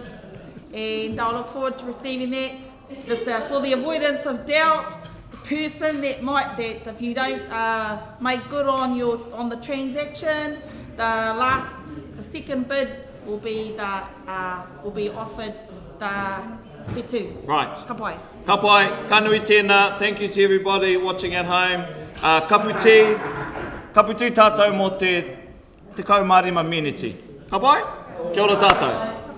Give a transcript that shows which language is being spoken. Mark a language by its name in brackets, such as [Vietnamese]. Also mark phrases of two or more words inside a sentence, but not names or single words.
[English] And I look forward to receiving that. Just for the avoidance of doubt, the person that if you don't make good on the transaction, the second bid will be offered the whetū. Right. [Māori] Ka pai. Ka pai, kanui tēnā, [English] thank you to everybody watching at home. [Māori] Kaputi tātou mō te kaumārima miniti. Ka pai? Kia ora tātou.